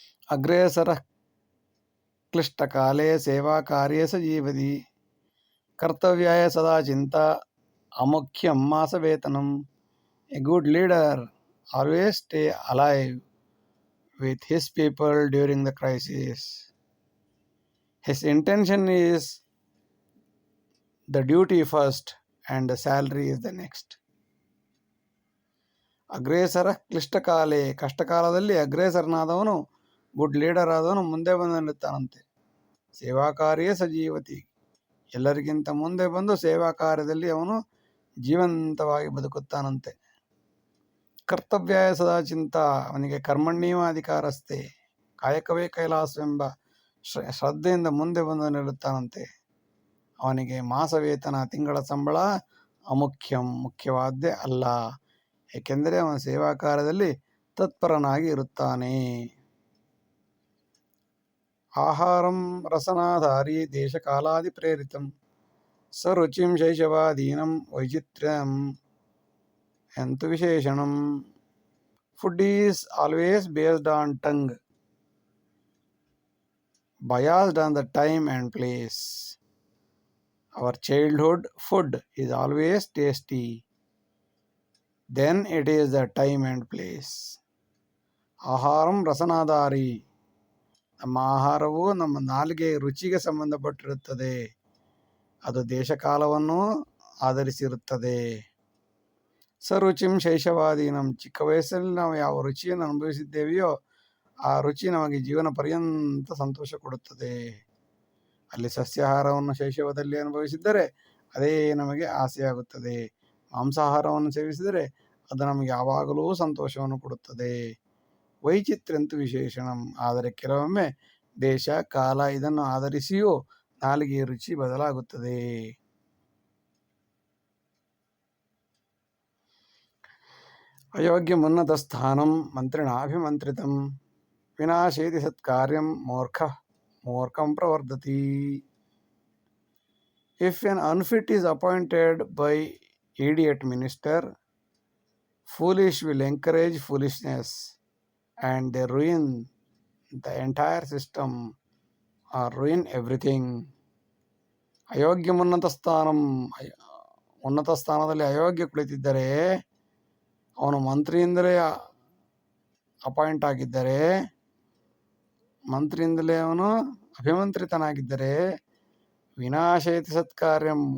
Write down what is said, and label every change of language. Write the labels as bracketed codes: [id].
[sa] ಅಗ್ರೇಸರ ಕ್ಲಿಷ್ಟಕಾಲೇ ಸೇವಾ ಕಾರ್ಯೇ ಸ ಜೀವತಿ, ಕರ್ತವ್ಯಾಯ ಸದಾ ಚಿಂತಾ ಅಮುಖ್ಯಂ ಮಾಸ ವೇತನಂ. [en] A good leader always stay alive with his people during the crisis. His intention is the duty first and the salary is the next. [sa] ಅಗ್ರೇಸರ ಕ್ಲಿಷ್ಟಕಾಲೇ, [kn] ಕಷ್ಟಕಾಲದಲ್ಲಿ ಅಗ್ರೇಸರನಾದವನು, [en] good leader [kn] ಆದವನು ಮುಂದೆ ಬಂದು ನಿಲ್ಲುತ್ತಾನಂತೆ. [sa] ಸೇವಾ ಕಾರ್ಯ ಸಜೀವತಿ, [kn] ಎಲ್ಲರಿಗಿಂತ ಮುಂದೆ ಬಂದು ಸೇವಾ ಕಾರ್ಯದಲ್ಲಿ ಅವನು ಜೀವಂತವಾಗಿ ಬದುಕುತ್ತಾನಂತೆ. [sa] ಕರ್ತವ್ಯಾಯ ಸದಾ ಚಿಂತ, [kn] ಅವನಿಗೆ [sa] ಕರ್ಮಣ್ಯೇವ ಅಧಿಕಾರಸ್ಥೆ, [kn] ಕಾಯಕವೇ ಕೈಲಾಸವೆಂಬ ಶ್ರದ್ಧೆಯಿಂದ ಮುಂದೆ ಬಂದು ನಿಲ್ಲುತ್ತಾನಂತೆ. ಅವನಿಗೆ ಮಾಸ ವೇತನ, ತಿಂಗಳ ಸಂಬಳ ಮುಖ್ಯವಾದ್ದೇ ಅಲ್ಲ, ಏಕೆಂದರೆ ಅವನ ಸೇವಾ ಕಾರ್ಯದಲ್ಲಿ ತತ್ಪರನಾಗಿ ಇರುತ್ತಾನೆ. [sa] ಆಹಾರಂ ರಸನಾಧಾರಿ ದೇಶಕಾಲಾದಿ ಪ್ರೇರಿತಂ, ಸರುಚಿಂ ಶೈಶವಾದೀನಂ ವೈಚಿತ್ರ್ಯಂ ಎಂತು ವಿಶೇಷಣಂ. [en] Food is always based on tongue, biased on the time and place. Our childhood food is always tasty. then it is the time and place. [sa] ಆಹಾರಂ ರಸನಾಧಾರಿ. [kn] ನಮ್ಮ ಆಹಾರವು ನಮ್ಮ ನಾಲಿಗೆ ರುಚಿಗೆ ಸಂಬಂಧಪಟ್ಟಿರುತ್ತದೆ. ಅದು ದೇಶಕಾಲವನ್ನು ಆಧರಿಸಿರುತ್ತದೆ. [sa] ಸರುಚಿಂ ಶೈಶವಾದೀನಂ. [kn] ಚಿಕ್ಕ ವಯಸ್ಸಲ್ಲಿ ನಾವು ಯಾವ ರುಚಿಯನ್ನು ಅನುಭವಿಸಿದ್ದೇವೆಯೋ ಆ ರುಚಿ ನಮಗೆ ಜೀವನ ಪರ್ಯಂತ ಸಂತೋಷ ಕೊಡುತ್ತದೆ. ಅಲ್ಲಿ ಸಸ್ಯಾಹಾರವನ್ನು ಶೈಶವದಲ್ಲಿ ಅನುಭವಿಸಿದ್ದರೆ ಅದೇ ನಮಗೆ ಆಸೆಯಾಗುತ್ತದೆ. ಮಾಂಸಾಹಾರವನ್ನು ಸೇವಿಸಿದರೆ ಅದು ನಮಗೆ ಯಾವಾಗಲೂ ಸಂತೋಷವನ್ನು ಕೊಡುತ್ತದೆ. [sa] ವೈಚಿತ್ರ್ಯಂತೂ ವಿಶೇಷಣಂ. [kn] ಆದರೆ ಕೆಲವೊಮ್ಮೆ ದೇಶ ಕಾಲ ಇದನ್ನು ಆಧರಿಸಿಯೂ ನಾಲಿಗೆಯ ರುಚಿ ಬದಲಾಗುತ್ತದೆ. [sa] ಅಯೋಗ್ಯಮುನ್ನತ ಸ್ಥಾನಂ ಮಂತ್ರಿಣಾಭಿಮಂತ್ರಿತಂ ವಿನಾಶೇತಿ ಸತ್ಕಾರ್ಯಂ ಮೂರ್ಖಂ ಪ್ರವರ್ಧತಿ. [en] If an unfit is appointed by idiot minister, foolish will encourage foolishness and they ruin the entire system or ruin everything. [sa] ಅಯೋಗ್ಯಮುನ್ನತ ಸ್ಥಾನಂ. [kn] ಉನ್ನತ ಸ್ಥಾನದಲ್ಲಿ ಅಯೋಗ್ಯ ಕುಳಿತಿದ್ದರೆ, ಅವನು ಮಂತ್ರಿಯಿಂದಲೇ ಅಪಾಯಿಂಟ್ ಆಗಿದ್ದರೆ, ಮಂತ್ರಿಯಿಂದಲೇ ಅವನು ಅಭಿಮಂತ್ರಿತನಾಗಿದ್ದರೆ, [sa] ವಿನಾಶೇತಿ ಸತ್ಕಾರ್ಯಂ.